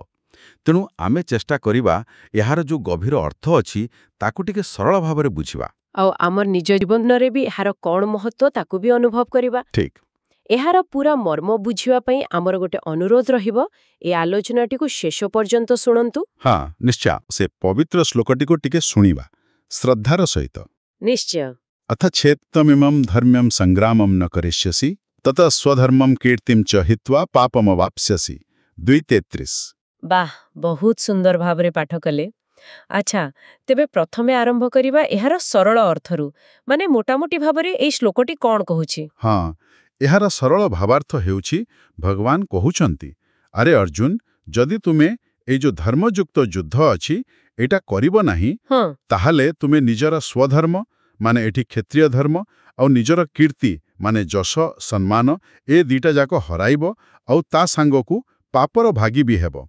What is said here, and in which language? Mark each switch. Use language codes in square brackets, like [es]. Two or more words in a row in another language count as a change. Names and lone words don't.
[or] ତେଣୁ ଆମେ ଚେଷ୍ଟା କରିବା ଏହାର ଯୋ ଗଭୀର ଅର୍ଥ ଅଛି ତାକୁ ଟିକେ ସରଳ ଭାବରେ ବୁଝିବା ଆଉ ଆମର ନିଜ ଜୀବନ ରେ ଭି ଏହାର କଉଣ ମହତ୍ୱ ତାକୁ ଭି ଅନୁଭବ କରିବା। ठीक ଏହାର ପୂରା ମର୍ମ ବୁଝିବା ପାଇଁ ଆମର ଗୋଟେ ଅନୁରୋଧ ରହିବ, ଏ ଆଲୋଚନାଟିକୁ ଶେଷ ପର୍ଯ୍ୟନ୍ତ ଶୁଣନ୍ତୁ। ହଁ ନିଶ୍ଚୟ ସେ ପବିତ୍ର ଶ୍ଳୋକଟିକୁ ଟିକେ ଶୁଣିବା ଶ୍ରଦ୍ଧାର ସହିତ। निश्चय। [sa] अथ छेत्तमिमं धर्म्यं संग्रामं न करिष्यसि ततः स्वधर्मं कीर्तिं च हित्वा पापमवाप्स्यसि। 2:33। [or] ବାଃ, ବହୁତ ସୁନ୍ଦର ଭାବରେ ପାଠ କଲେ। ଅଚ୍ଛା, ତେବେ ପ୍ରଥମେ ଆରମ୍ଭ କରିବା ଏହାର ସରଳ ଅର୍ଥରୁ, ମାନେ ମୋଟାମୋଟି ଭାବରେ ଏଇ ଶ୍ଳୋକଟି କଣ କହୁଛି। ହଁ, ଏହାର ସରଳ ଭାବାର୍ଥ ହେଉଛି ଭଗବାନ କହୁଛନ୍ତି, ଅରେ ଅର୍ଜୁନ, ଯଦି ତୁମେ ଏଇ ଯୋ ଧର୍ମଯୁକ୍ତ ଯୁଦ୍ଧ ଅଛି ଏଟା କରିବ ନାହିଁ ତାହାଲେ ତୁମେ ନିଜର ସ୍ୱଧର୍ମ ମାନେ ଏଠି କ୍ଷତ୍ରିୟ ଧର୍ମ ଆଉ ନିଜର କୀର୍ତ୍ତି ମାନେ ଯଶ ସମ୍ମାନ ଏ ଦିଟା ଯାକ ହରାଇବ ଆଉ ତା ସାଙ୍ଗକୁ ପାପର ଭାଗୀ ଭି ହେବ।